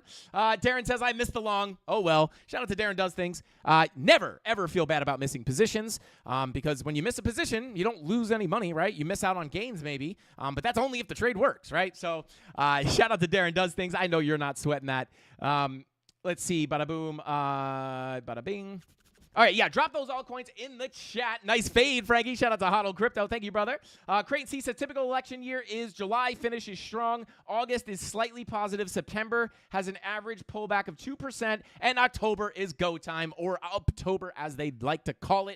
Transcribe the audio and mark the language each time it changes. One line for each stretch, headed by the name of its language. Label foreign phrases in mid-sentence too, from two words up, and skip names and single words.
English: Darren says, "I missed the long." Oh, well. Shout out to Darren Does Things. Never, ever feel bad about missing positions because when you miss a position, you don't lose any money, right? You miss out on gains maybe, but that's only if the trade works, right? So shout out to Darren Does Things. I know you're not sweating that. Let's see. Bada boom. Bada bing. All right, yeah, drop those altcoins in the chat. Nice fade, Frankie. Shout out to Hodl Crypto. Thank you, brother. Creighton C says, "Typical election year is July finishes strong. August is slightly positive. September has an average pullback of 2%. And October is go time, or Uptober as they'd like to call it."